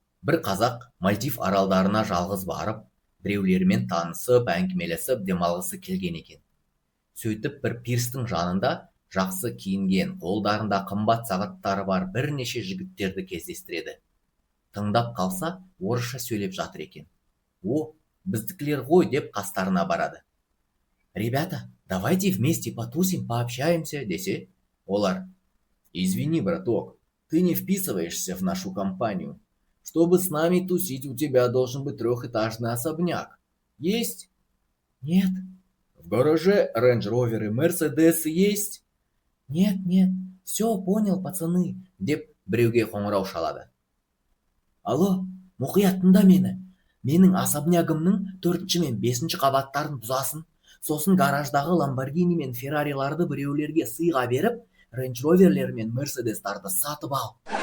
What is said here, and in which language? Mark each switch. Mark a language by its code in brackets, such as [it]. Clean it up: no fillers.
[kk] Бір қазақ Мальдив аралдарына жалғыз барып, біреулерімен танысып, әңгімелесіп, демалғысы келген екен. Сөйтіп бір пирстің жанында жақсы киінген, қолдарында қымбат сағаттары бар бірнеше жігіттерді кездестіреді. Тыңдап қалса, орысша сөйлеп жатыр екен. О, біздікілер ғой деп қастарына барады. [ru] Ребята, давайте вместе потусим, пообщаемся, [kk] десе. Олар. [ru] Извини, браток, ты не вписываешься в нашу компанию. Чтобы с нами тусить, у тебя должен быть трехэтажный особняк. Есть? Нет. В гараже Range Rover и Mercedes есть? Нет, все понял, пацаны, [kk] деп біреуге қоңырау шалады. Алло, мұқият тыңда мені. Менің особнягымның 4-ші мен 5-ші қабаттарын бұзасын, сосын гараждағы Lamborghini мен Ferrari'ларды біреулерге сыйға беріп, Range Rover'лер мен Mercedes'тарды сатып ал.